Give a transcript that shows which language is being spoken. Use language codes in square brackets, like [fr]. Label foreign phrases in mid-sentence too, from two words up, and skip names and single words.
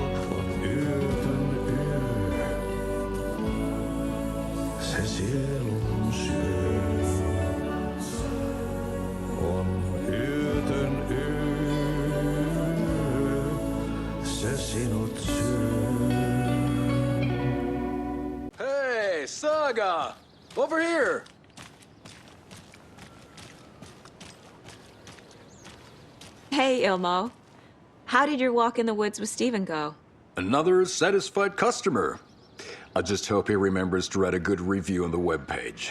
[fi] On yötön yö, se sielun syö. On yötön yö, se sinut syö. [en] Hey, Saga! Over here! Hey, Ilmo. How did your walk in the woods with Steven go? Another satisfied customer. I just hope he remembers to write a good review on the webpage.